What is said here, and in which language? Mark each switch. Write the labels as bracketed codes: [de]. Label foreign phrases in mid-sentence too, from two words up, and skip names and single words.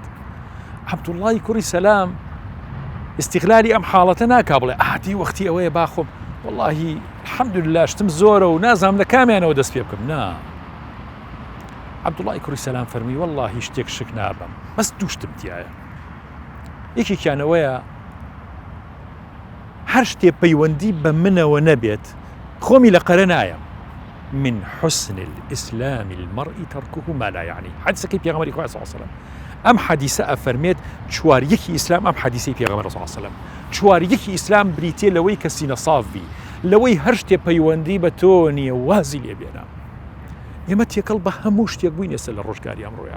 [ckb] عەبدوڵڵای کوڕی سەلام استیغلالی ئەم حاڵەتە ناکا بڵێ ئاتی وەختی ئەوەیە باخۆم وەڵڵاهی الحەمدولله شتم زۆرە و نازانم لە کامیانەوە دەست پێ بکەم. نا، عەبدوڵڵای کوڕی سەلام فەرمی وەڵڵاهی شتێک شک نابم، بەس دوو شتم تایە. یەکێکیانەوەیە هەر شتێ پەیوەندی بە منەوە نەبێت خۆمی لە قەرە نایەم. [ar] من حسن الإسلام المرء تركه ما لا يعني. [ckb] حديثەکەی پێغەمبەری خوا [ar] صلی الله عليه وسلم. [ckb] ئەم حەدیثە ئەفەرمێت چواریەکی ئیسلام، ئەم حەدیثەی پێغەمبەر [ar] صلی الله عليه وسلم، [ckb] چواریەکی ئیسلام بریتێ لەوەی کە سینە ساف بی، لەوەی هەر شتێ پەیوەندی بە تۆ نییە وازی لێ بێنە. ئێمە تێکەڵ بە هەموو شتێک بووین ئێستا لە ڕۆژگاری ئەمڕۆیە.